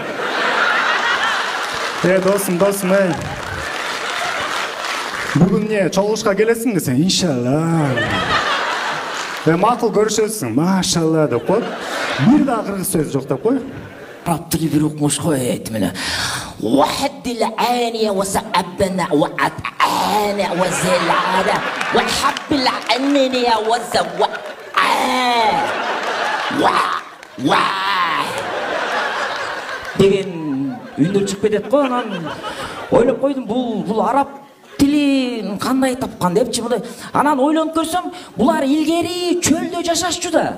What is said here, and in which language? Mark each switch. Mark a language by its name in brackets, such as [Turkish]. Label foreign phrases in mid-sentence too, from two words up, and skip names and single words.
[Kyrgyz] Досым, бүгүн не, чогулушка келесиң десең, иншалла. Макул көрүшөсүң, машалла деп коет. Бир да кыргыз сөз жок деп кой. Араб тили бир окумуш кой этмеле. واحد العانية وسأبنا وأتعانى وزلعنا وحب العنية وزوع деген үндөр чыгып кетет го. Анан ойлоп койдум, бул араб тилин кандай тапкан депчи мындай. Анан ойлонуп көрсөм, булар илгери чөлдө жашашчу да.